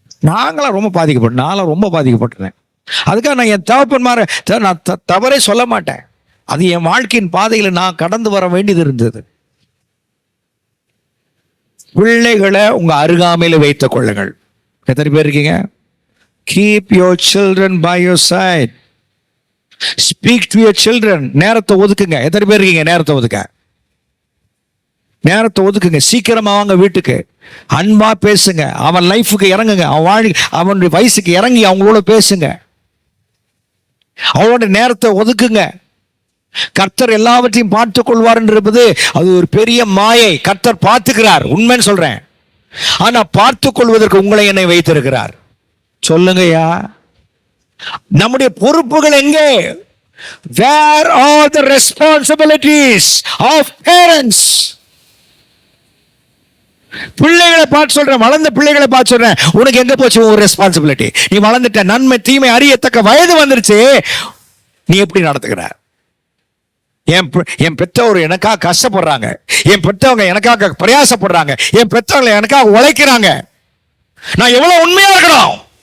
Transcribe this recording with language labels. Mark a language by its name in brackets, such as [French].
[Tamil] நாங்களாம் ரொம்ப பாதிக்கப்பட்டேன், நான்லாம் ரொம்ப பாதிக்கப்பட்டேன். அதுக்காக நான் என் தகப்பன்மார நான் தவறே சொல்ல மாட்டேன். அது என் வாழ்க்கையின் பாதையில நான் கடந்து வர வேண்டியது இருந்தது. பிள்ளைகளை உங்க அருகாமையில வைத்துக் கொள்ளுங்கள். எத்தனை பேர் இருக்கீங்க? [English] Keep your children by your side. Speak to your children. [Tamil] நேரத்தை ஒதுக்குங்க. எத்தனை பேர் இருக்கீங்க நேரத்தை ஒதுக்க? நேரத்தை ஒதுக்குங்க, சீக்கிரமா வாங்க வீட்டுக்கு, அன்பா பேசுங்க, அவன் லைஃபுக்கு இறங்குங்க, அவனுடைய வயசுக்கு இறங்கி அவங்களோட பேசுங்க, அவனோட நேரத்தை ஒதுக்குங்க. கர்த்தர் எல்லாவற்றையும் பார்த்துக் கொள்வார் என்பது அது ஒரு பெரிய மாயை. கர்த்தர் பார்த்துக்கிறார், உண்மைன்னு சொல்றேன். ஆனா பார்த்துக் கொள்வதற்கு உங்களை என்னை வைத்திருக்கிறார். சொல்லுங்கய்யா, நம்முடைய பொறுப்புகள் எங்கே? [English] Where are the responsibilities of parents? [Tamil] பிள்ளைகளை பார்த்து சொல்றேன், வளர்ந்த பிள்ளைகளை பார்த்து சொல்றேன், உனக்கு எங்க போச்சு ஒரு ரெஸ்பான்சிபிலிட்டி? நீ வளர்ந்துட்ட, நன்மை தீமை அறியத்தக்க வயது வந்துருச்சு, நீ எப்படி நடத்துக்கிற? என் பெற்றவர் எனக்காக கஷ்டப்படுறாங்க, என் பெற்றவங்க எனக்காக பிரயாசப்படுறாங்க, என் பெற்றவங்க எனக்காக உழைக்கிறாங்க, நான் எவ்வளவு உண்மையா இருக்கணும்?